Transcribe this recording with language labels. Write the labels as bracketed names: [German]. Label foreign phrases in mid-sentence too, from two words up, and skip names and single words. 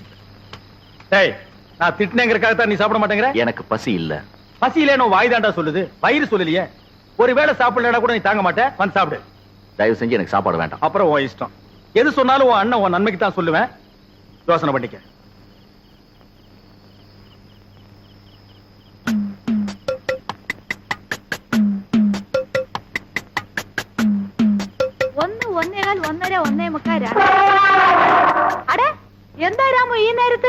[Tamil] டேய், நான் திட்டினேங்கிறதுக்காக தான் நீ சாப்பிட மாட்டேங்கிற? எனக்கு பசி இல்ல. பசி இல்லைன்னு வாய் தாண்டா சொல்லுது, வயிறு சொல்லலையே. ஒருவேளை சாப்பிடலடா கூட நீ தாங்க மாட்டேன். வந்து சாப்பிடு. தயவு செஞ்சு எனக்கு சாப்பாடு வேண்டாம். அப்புறம் உன் இஷ்டம். எது சொன்னாலும் உன் அண்ணன் உன் நன்மைக்கு தான் சொல்லுவேன். யோசனை பண்ணிக்க. [Malayalam] ഒന്ന്, ഒന്നേകാൽ, ഒന്നര, ഒന്നേ മുക്കാൽ, അടെ എന്താ രാമു ഈ നേരത്ത്?